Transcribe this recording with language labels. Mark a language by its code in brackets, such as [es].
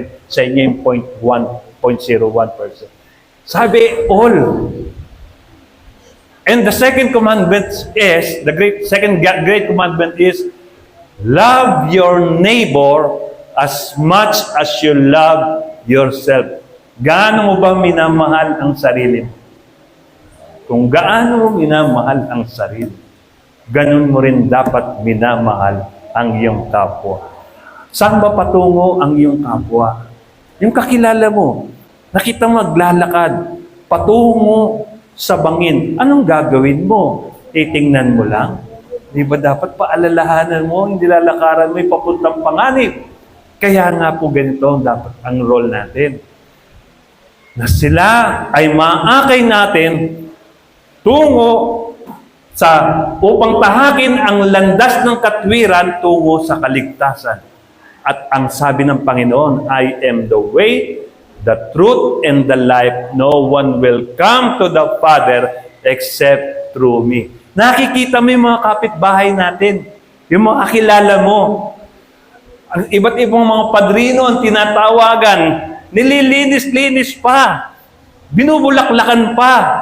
[tl] Sa inyo yung 0.1%. Sabi, all. [en] And the second commandment is, second great commandment is, love your neighbor as much as you love yourself. [tl] Gaano mo ba minamahal ang sarili mo? Kung gaano mo minamahal ang sarili, ganun mo rin dapat minamahal ang iyong kapwa. Saan ba patungo ang iyong kapwa? Yung kakilala mo, nakita mo maglalakad, patungo sa bangin, anong gagawin mo? Titingnan mo lang? Di ba dapat paalalahanan mo, hindi lalakaran mo yung papuntang panganib? Kaya nga po ganito dapat ang role natin. Na sila ay maakay natin tungo upang tahakin ang landas ng katwiran tungo sa kaligtasan. [en] At ang sabi ng Panginoon, I am the way, the truth, and the life. No one will come to the Father except through me. [tl] Nakikita mo yung mga kapitbahay natin, yung mga kakilala mo. Ang iba't ibang mga padrino ang tinatawagan, nililinis-linis pa, binubulaklakan pa.